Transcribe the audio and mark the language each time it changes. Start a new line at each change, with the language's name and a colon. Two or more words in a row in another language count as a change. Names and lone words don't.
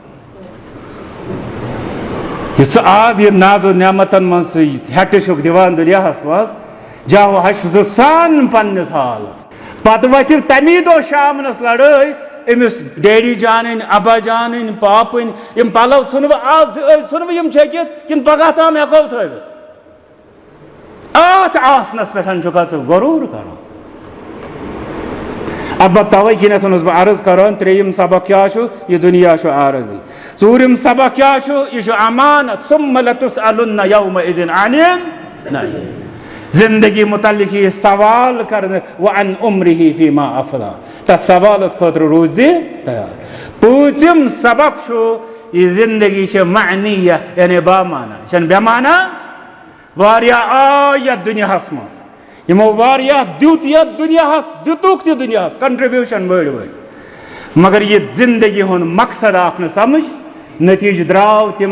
Kashmiri: یہِ ژٕ آز یہِ نازو نعمتن منٛز ژٕ ہٮ۪ٹہٕ چھُکھ دِوان دُنیاہس منٛز جاہو ہشہِ ژٕ سان پننِس حالس پتہٕ وتھِ تمی دۄہ شامنس لڑٲے أمِس ڈیڈی جانٕنۍ ابا جانٕنۍ پاپٕنۍ یِم پلو ژھٕنوٕ آز ژھٕنوٕ یِم چھٔکِتھ کِنہٕ پگاہ تام ہٮ۪کو تھٲوِتھ اتھ آسنس پٮ۪ٹھ چھُکھا ژٕ غروٗر کران البتہ توے کِنٮ۪تھ اوسُس بہٕ عرض کران ترٛیٚیِم سبق کیٛاہ چھُ یہِ دُنیا چھُ عارضی ژوٗرِم سبق کیٛاہ چھُ یہِ چھُ امانت
Arabic: ثُمَّ لَتُسْأَلُنَّ یَوْمَئِذٍ عَنِ النَّعِیمِ
Kashmiri: زندگی متعلق یہ سوال کرنے
Arabic: وعن عمرہ فیما افنا
Kashmiri: تس سوالس خاطر روزِ تیار پوٗژِم سبق چھُ یہ زندگی چھِ معنیہ یعنی بامعنی یہِ چھَنہٕ بے معنی واریاہ آے یتھ دُنیاہس منٛز یِمو واریاہ دیُت یتھ دُنیاہس دِتُکھ تہِ دُنیاہس کنٹربیوٗشن بٔڑۍ بٔڑۍ مگر یہِ زندگی ہُنٛد مقصد آکھ نہٕ سمجھ نتیٖجہٕ درٛاو تِم